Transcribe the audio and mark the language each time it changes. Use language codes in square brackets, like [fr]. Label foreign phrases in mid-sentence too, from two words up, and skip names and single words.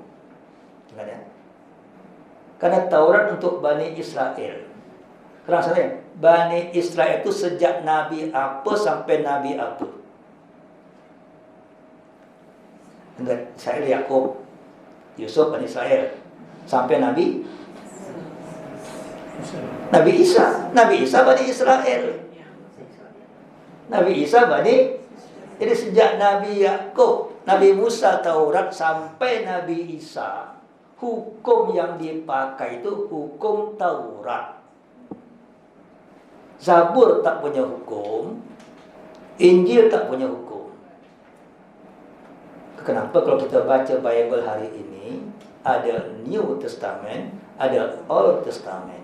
[ms] Ingat ya? Karena Taurat untuk Bani Israel. Kerana saya, Bani Israel itu sejak Nabi apa sampai Nabi apa. Saya Yakub, Yusuf, Bani Israel, sampai Nabi Isa. Nabi Isa Bani Israel. Nabi Isa Bani. Jadi sejak Nabi Yakub, Nabi Musa Taurat sampai Nabi Isa, hukum yang dipakai itu hukum Taurat. Zabur tak punya hukum, Injil tak punya hukum. Kenapa kalau kita baca Bible hari ini, ada New Testament, ada Old Testament.